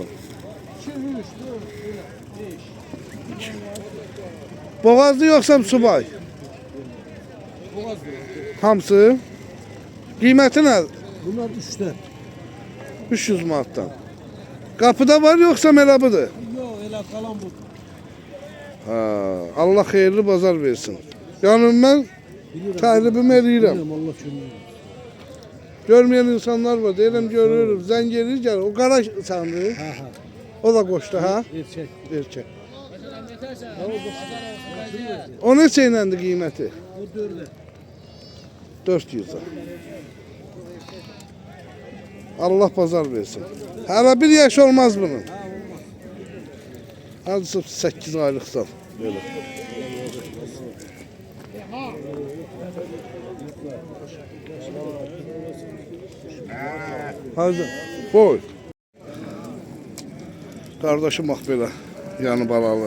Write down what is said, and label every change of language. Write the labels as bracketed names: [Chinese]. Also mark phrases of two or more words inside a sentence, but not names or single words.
[Azerbaijani] 2, 3, 4, 5. Boğazlı yoxsa subay? Boğaz Hamısı. Qiyməti nə? [Turkish] Bunlar 3'ten. [Azerbaijani] 300 manatdan. Qapıda var yoxsa elə budur? [Turkish] Yok öyle kalan bu. [Azerbaijani] Ha, Allah xeyirli bazar versin. Yəni mən təhribimi eləyirəm. Allah kömür. Görməyən insanlar var. Deyirəm görürüm. Zəng edir gəlir. O qara sandı. Ha. O da qoşdu ha? [Turkish] Erkek. [Azerbaijani] Erkək. O neçə iləndir qiyməti? [Turkish] O 4'e. [Azerbaijani] 400. Allah bazar versin. Hələ 1 yaş olmaz bunun. [Turkish] Hadi 8 aylıqsan. Böyle. Hadi. Boy. Kardeşim bak [Azerbaijani] belə. Yanı balalı.